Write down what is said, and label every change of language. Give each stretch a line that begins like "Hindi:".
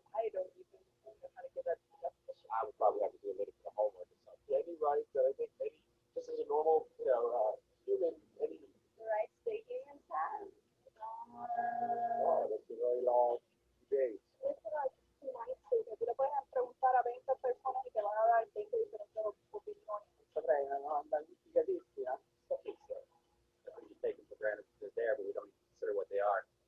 English: I don't even know how to give that definition. I would probably have to do a little bit of homework or something. Any right that I think any, just as a normal, human, any. The rights that humans have. Oh, that's a very long debate.
Spanish: Tú le puedes preguntar a 20 personas y te van a dar 20 diferentes opiniones.
English: Okay, I'm investigativa. I think so. You take them for granted that they're there, but we don't even consider what they are.